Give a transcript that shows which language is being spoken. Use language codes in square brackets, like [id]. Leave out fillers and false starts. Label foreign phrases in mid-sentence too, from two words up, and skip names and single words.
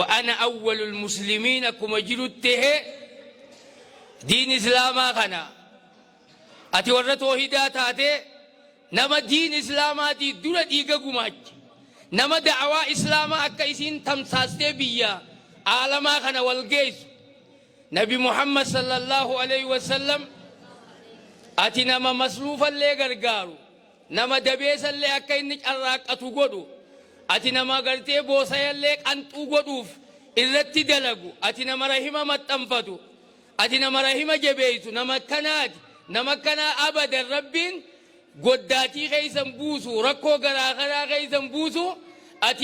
[ar] أنا أول المسلمين [om] kuma jirutti diin islaamaa kana ati warra toohidaa taate nama diin islaamaatii dura dhiiga gumaache nama da'awaa islaamaa akka isiin tamsaastee biyya aalamaa kana wal geessu nabi muhammad [ar] صلى الله عليه وسلم [om] ati nama masruufallee gargaaru nama dabeesallee akka inni carraaqqatu godhu ati nama gartee boosayallee qanxuu godhuuf irratti dalagu ati nama rahima maxxanfatu ati nama rahima jabeessu nama kanaa abadan rabbiin goddaatii keeysan buusu rakkoo garaagaraa keeysan buusu ati